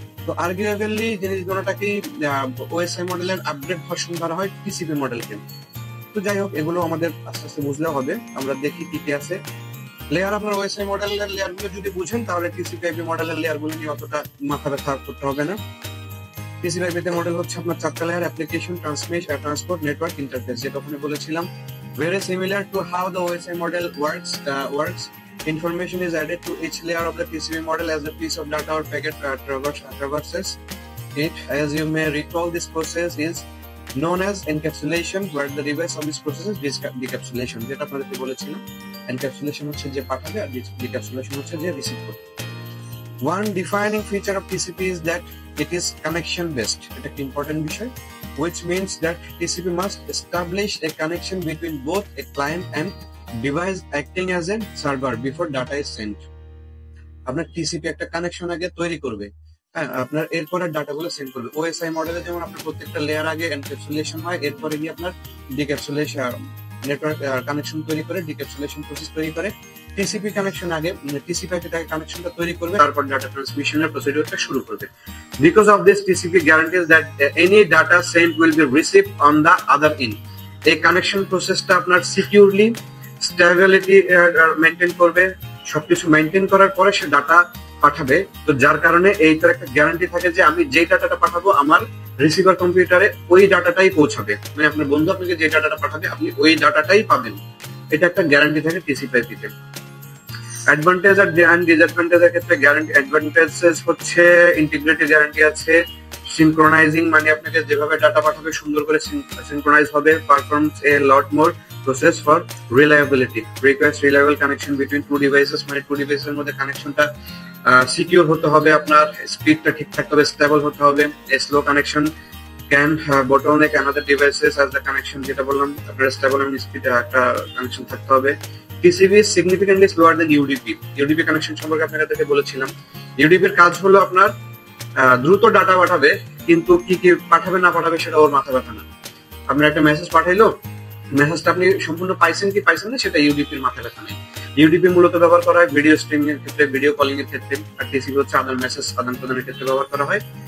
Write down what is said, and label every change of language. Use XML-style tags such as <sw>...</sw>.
<bn>তো আর্গুমেন্টলি জিনিসগুলোটাকে OSI মডেলের update version ধরা হয় TCP মডেলকে। তো যাই হোক, এগুলো আমাদের আস্তে আস্তে বুঝলেও হবে। আমরা দেখি কি কি আছে। লেয়ার আপনার ওএসআই মডেলের লেয়ার গুলো যদি বুঝেন তাহলে টিসিপি/আইপি মডেলের লেয়ার গুলো নিয়ে অতটা মাথা ব্যথা করতে হবে না। টিসিপি/আইপি মডেল হচ্ছে আপনার 4টা layer: application, transport, network, interface, যেটা ওখানে বলেছিলাম।</bn> <en>Very similar to how the OSI model works. Information is added to each layer of the TCP model as a piece of data or packet traverses it. As you may recall, this process is known as encapsulation, where the reverse of this process is decapsulation.</en> <bn>যেটা আপনাদেরকে বলেছিলাম, encapsulation হচ্ছে যে পাঠাবে আর decapsulation হচ্ছে যে receive করবে।</bn> <en>One defining feature of TCP is that it is connection based.</en> <bn>এটা একটা ইম্পর্টেন্ট বিষয়,</bn> <en>which means that TCP must establish a connection between both a client and device acting as a server before data is sent.</en> <bn>আপনার TCP একটা connection আগে তৈরি করবে, হ্যাঁ, আপনার এরপরে ডাটাগুলো সেন্ড করবে। ওএসআই মডেলে যেমন আপনার প্রত্যেকটা লেয়ার আগে এনক্যাপসুলেশন হয়, এরপরে গিয়ে আপনার ডিক্যাপসুলেশন নেটওয়ার্ক কানেকশন তৈরি করে ডিক্যাপসুলেশন প্রসেস তৈরি করে। টিসিপি কানেকশন আগে টিসিপি/আইপি কানেকশনটা তৈরি করবে, তারপর ডাটা ট্রান্সমিশনের প্রসিডিউরটা শুরু করবে।</bn> <en>Because of this, TCP guarantees that any data sent will be received on the other end.</en> <bn>এই কানেকশন প্রসেসটা আপনার সিকিউরলি স্টেবিলিটি মেইনটেইন করবে, সবকিছু মেইনটেইন করার পরে সে ডাটা পাঠাবে। তো যার কারণে এইটার একটা গ্যারান্টি থাকে যে আমি যে ডাটাটা পাঠাবো আমার রিসিভার কম্পিউটারে ওই ডাটাটাই পৌঁছাবে, মানে আপনার বন্ধু আপনাকে যে ডাটাটা পাঠাবে আপনি ওই ডাটাটাই পাবেন। এটা একটা গ্যারান্টি থাকে টিসিপি/আইপিতে। অ্যাডভান্টেজ আর ডিসঅ্যাডভান্টেজের ক্ষেত্রে অ্যাডভান্টেজেস হচ্ছে ইন্টিগ্রিটি গ্যারান্টি আছে, সিনক্রোনাইজিং মানে আপনাকে যেভাবে ডাটা পাঠাবে সুন্দর করে সিনক্রোনাইজ হবে,</bn> <en>performs a lot more process for reliability, request reliable connection between two devices,</en> <bn>মানে টু ডিভাইসের মধ্যে কানেকশনটা সিকিউর হতে হবে, আপনার স্পিডটা ঠিক থাকতে হবে, স্টেবল হতে হবে।</bn> <en>slow connection can bottleneck another devices as the connection,</en> <bn>যেটা বললাম আপনার স্টেবল এবং স্পিড একটা কানেকশন থাকতে হবে।</bn> <en>TCP is significantly slower than UDP.</en> <bn>UDP connection সম্পর্কে আপনাদেরকে বলেছিলাম। UDP এর কাজ হলো আপনার দ্রুত ডাটা পাঠাবে, কিন্তু কি কি পাঠাবে না পাঠাবে সেটা ওর মাথা ব্যথা না। আপনার একটা মেসেজ পাঠাইলো, মেসেজটা আপনি সম্পূর্ণ পাইছেন কি পাইছেন না সেটা ইউডিপির মাথা ব্যথা নেই। ইউডিপি মূলত ব্যবহার করা হয় ভিডিও স্ট্রিমিং এর ক্ষেত্রে, ভিডিও কলিং এর ক্ষেত্রে, আর টিসিপি হচ্ছে আদান মেসেজ আদান প্রদানের ক্ষেত্রে ব্যবহার করা হয়।</bn>